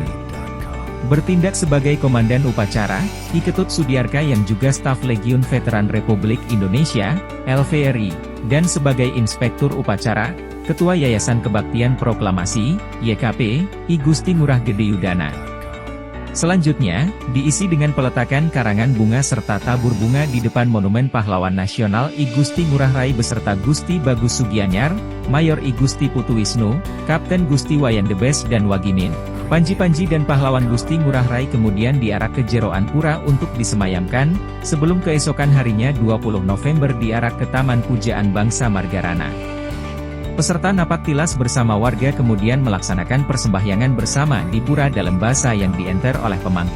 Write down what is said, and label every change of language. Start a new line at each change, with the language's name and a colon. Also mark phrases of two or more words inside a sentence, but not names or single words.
Indonesian: Bertindak sebagai komandan upacara, Ki Ketut Sudiarka yang juga staf Legiun Veteran Republik Indonesia, LVRI, dan sebagai inspektur upacara, Ketua Yayasan Kebaktian Proklamasi, YKP, I Gusti Ngurah Gede Yudana. Selanjutnya, diisi dengan peletakan karangan bunga serta tabur bunga di depan Monumen Pahlawan Nasional I Gusti Ngurah Rai beserta Gusti Bagus Sugianyar, Mayor I Gusti Putu Wisnu, Kapten Gusti Wayan Debes dan Wagimin. Panji-panji dan pahlawan Gusti Ngurah Rai kemudian diarak ke Jeroan Pura untuk disemayamkan, sebelum keesokan harinya 20 November diarak ke Taman Pujaan Bangsa Margarana. Peserta napak tilas bersama warga kemudian melaksanakan persembahyangan bersama di Pura Dalam Basa yang dienter oleh pemangku.